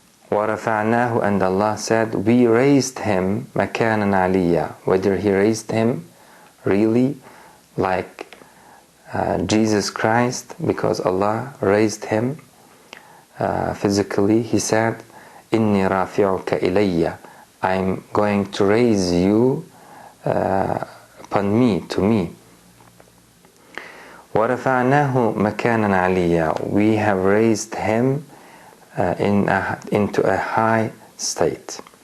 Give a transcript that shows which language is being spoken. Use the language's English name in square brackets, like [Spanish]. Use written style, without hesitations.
[Arabic] وَرَفَعْنَاهُ. [English] And Allah said, we raised him [Arabic] مَكَانًا عَلِيًّا. [English] Whether he raised him really like Jesus Christ, because Allah raised him physically. He said, [Arabic] إِنِّي رَافِعُكَ إِلَيَّ. [English] I'm going to raise you upon me, to me. [Arabic] وَرَفَعْنَاهُ مَكَانًا عَلِيًّا. [English] We have raised him into a high state.